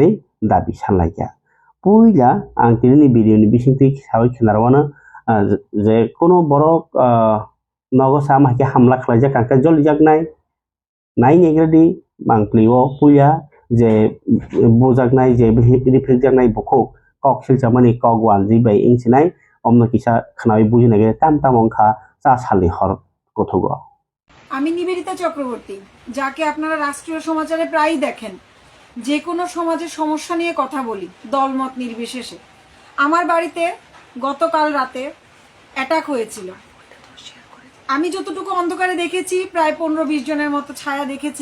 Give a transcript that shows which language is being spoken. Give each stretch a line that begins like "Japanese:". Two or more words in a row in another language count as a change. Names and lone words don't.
Kok Borok: dabi sanlaikha puila ang tinini video ni bisingtwi sabai khinarwano je kono borok nogo sama ke hamla khlaijak kangka jolijak nai negredi mangplio puya je bojaknai je rifrikjaknai bukhuk kok silchamani kok wanji bai ingsinai omno kisa khnawi bujinage tam ongkha cha salni hor gothogo
Bangla: আমি নিবেদিতা চক্রবর্তী, যাকে আপনারা রাষ্ট্রীয় সমাচারে প্রায়ই দেখেন। যে কোনো সমাজের সমস্যা নিয়ে কথা বলি, দলমত নির্বিশেষে। আমার বাড়িতে গতকাল রাতে অ্যাটাক হয়েছিল। আমি যতটুকু অন্ধকারে দেখেছি প্রায় 15-20 জনের মতো ছায়া দেখেছি।